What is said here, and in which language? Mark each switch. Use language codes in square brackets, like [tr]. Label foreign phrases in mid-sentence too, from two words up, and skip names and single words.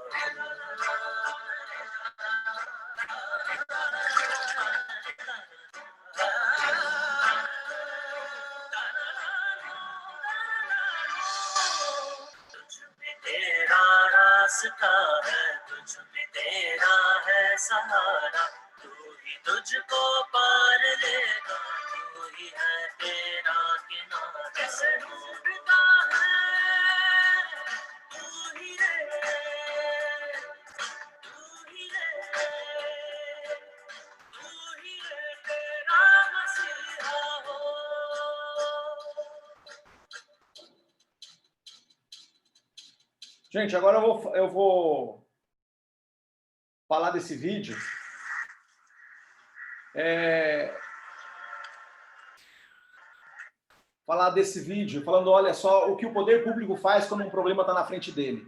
[hi] तेरा रास्ता है, तुझ में तेरा है सहारा, तू ही तुझको पार लेगा, तू ही है तेरा किनारा। कैसे ढूंढता है तू ही रे, तू ही रे, तू ही रे तेरा मसीहा हो। [pt] Gente, agora eu vou falar desse vídeo. Falar desse vídeo, falando, olha só, o que o poder público faz quando um problema está na frente dele.